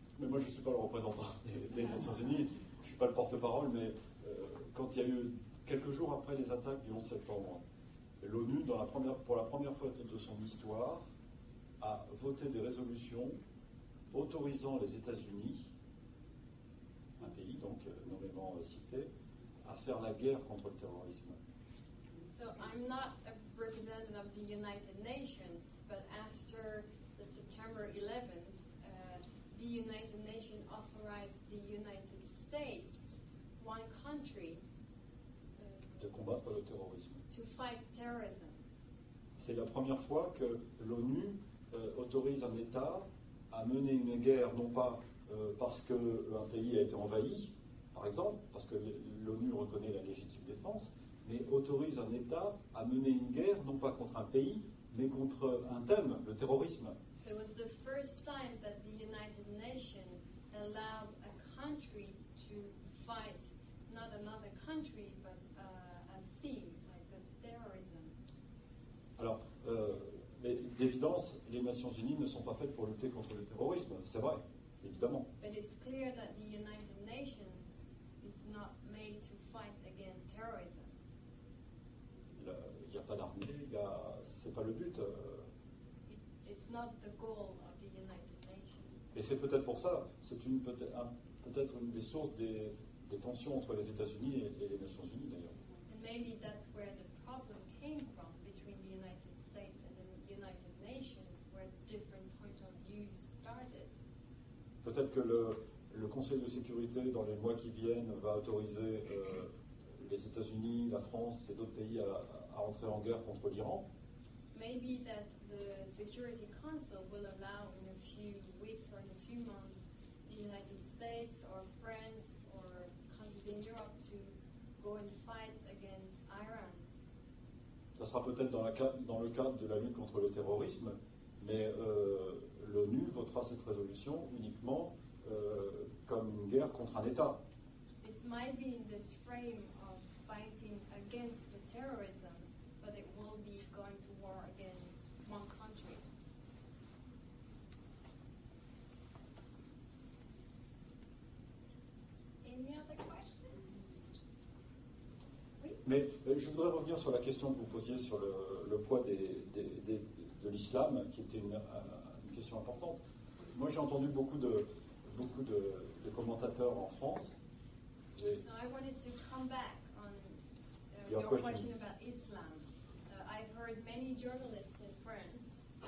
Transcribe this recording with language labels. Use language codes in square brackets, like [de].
[fr] Mais moi, je ne suis pas le représentant des Nations Unies, je ne suis pas le porte-parole, mais quand il y a eu, quelques jours après les attaques du 11 septembre, l'ONU, pour la première fois de son histoire, a voté des résolutions autorisant les États-Unis, un pays donc nommément cité, à faire la guerre contre le terrorisme. [en] So I'm not a representative of the United Nations, but after the September 11th, the United Nations authorized the United States, one country, [fr] De combattre le terrorisme. [en] to fight terrorism. [fr] C'est la première fois que l'ONU autorise un État à mener une guerre, non pas parce qu'un pays a été envahi, par exemple, parce que l'ONU reconnaît la légitime défense, mais autorise un État à mener une guerre, non pas contre un pays, mais contre un thème, le terrorisme. [en] So it was the first time that the United Nations allowed a country to fight not another country, but a theme, like the terrorism. [fr] Alors, mais d'évidence, les Nations Unies ne sont pas faites pour lutter contre le terrorisme, c'est vrai, évidemment. [en] But it's clear that the United Nations is not made to fight against terrorism. [fr] Il n'y a pas d'armée, c'est pas le but. [en] It's not the goal of the United Nations. [fr] Et c'est peut-être pour ça, c'est peut-être une des sources des tensions entre les États-Unis et les Nations Unies d'ailleurs. [en] And maybe that's where the problem came from between the United States and the United Nations, where different point of views started. [fr] Peut-être que le Conseil de sécurité, dans les mois qui viennent, va autoriser les États-Unis, la France et d'autres pays à entrer en guerre contre l'Iran. [en] Maybe that the Security Council will allow in a few weeks or in a few months the United States or France or countries in Europe to go and fight against Iran. [fr] Ça sera peut-être dans le cadre de la lutte contre le terrorisme, mais l'ONU votera cette résolution uniquement comme une guerre contre un État. [en] It might be in this frame of fighting against the terrorism, but it will be going to war against one country. Any other questions? [fr] Oui? Mais je voudrais revenir sur la question que vous posiez sur le poids de l'islam, qui était une question importante. Moi, j'ai entendu beaucoup de commentateurs en France. [en] So I wanted to come back on Your your question. question about Islam. I've heard many journalists in France